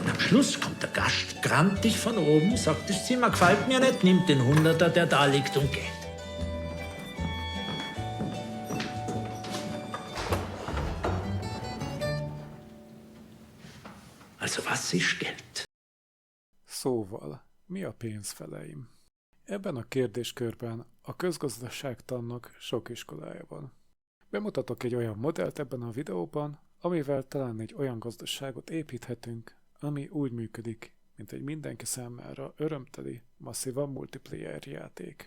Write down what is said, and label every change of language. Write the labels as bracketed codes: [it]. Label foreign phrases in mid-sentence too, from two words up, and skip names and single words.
[de] Und am Schluss kommt der Gast grantig von oben, sagt, das Zimmer gefällt mir nicht, nimmt den Hunderter, der da liegt, und geht. Also was ist Geld? [hu] Szóval, mi a pénzfeleim? Ebben a kérdéskörben a közgazdaságtannak sok iskolája van. Bemutatok egy olyan modellt ebben a videóban, amivel talán egy olyan gazdaságot építhetünk, ami úgy működik, mint egy mindenki számára örömteli, masszívan multiplayer játék.